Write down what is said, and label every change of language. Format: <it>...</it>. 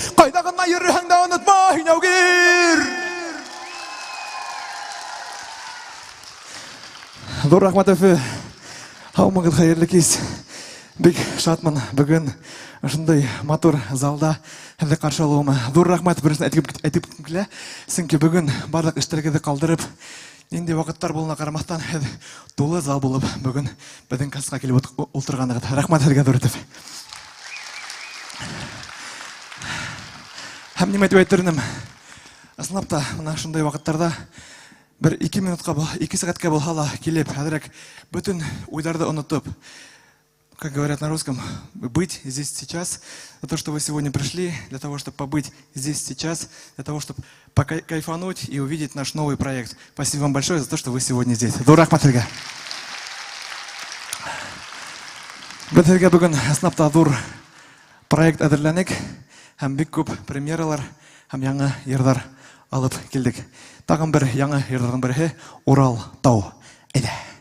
<ba>Кайда гына йөрһәң дә онытма, Һинәүгир! Зур рәхмәт Өфе. Һаумыгыз хәерле кис. Бик шатмын бүгін ошындай матур залда һеҙҙе ҡаршы алыуыма. Ҙур рәхмәт беренсен әйтеп килә. Сөнки бүгін барлык эштәрегеҙҙе ҡалдырып, нинди ваҡыттар булуына ҡарамаҫтан, һеҙ тулы зал булып бүгін беҙҙең концертҡа килеп ултырғанығыҙ. Рәхмәт һеҙгә, Ҙур итеп. Һәм нимә әйтеп әйтермен? Ысынлап та, мына шундай ваҡыттарда бер 2 минутҡа, 2 сәғәткә булһа ла килеп, хәҙерәк бөтөн уйҙарҙы онотоп,</ba> <ru>как говорят на русском, быть здесь сейчас, за то, что вы сегодня пришли, для того, чтобы побыть здесь сейчас, для того, чтобы покайфануть и увидеть наш новый проект. Спасибо вам большое за то, что вы сегодня здесь.</ru> <ba>Ҙур рәхмәт һеҙгә. Беҙ һеҙгә бөгөн ысынлап та ҙур проект әҙерләнек, һәм бик күп премьералар һәм яңы йырҙар алып килдек. Тағын бер яңы йырҙарҙың береһе Урал тау. Әйҙә.</ba>